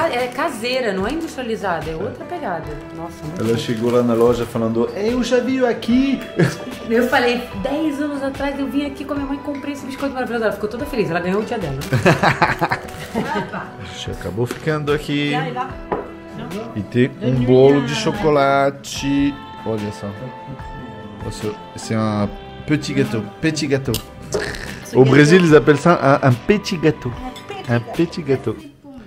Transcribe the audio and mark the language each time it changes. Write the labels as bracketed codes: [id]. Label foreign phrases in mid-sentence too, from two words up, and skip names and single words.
[pt] É caseira, não é industrializada, é outra pegada. Nossa, muito Ela bom. chegou lá na loja falando, eu já vi aqui. Eu falei, 10 anos atrás eu vim aqui com a minha mãe e comprei esse biscoito maravilhoso. Ela ficou toda feliz, ela ganhou o dia dela. Acabou ficando aqui. [fr] Viens, là. [pt] E tem um bolo de chocolate. Olha só. [fr] C'est un petit gâteau. Petit gâteau. Au Brésil, ils appellent ça un petit gâteau. Un petit gâteau.